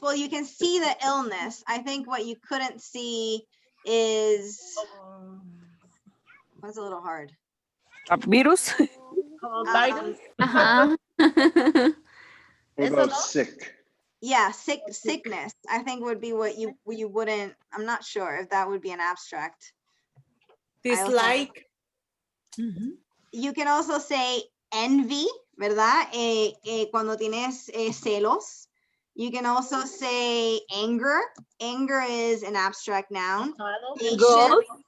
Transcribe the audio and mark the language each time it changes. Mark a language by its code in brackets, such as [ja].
[en] Well, you can see the illness. I think what you couldn't see is, that's a little hard. Virus. Virus. Ajá. What about sick? Yeah, sickness, I think would be what you wouldn't, I'm not sure if that would be an abstract. Dislike. You can also say envy, [es] ¿verdad? Cuando tienes celos. [en] You can also say anger. Anger is an abstract noun. Patience.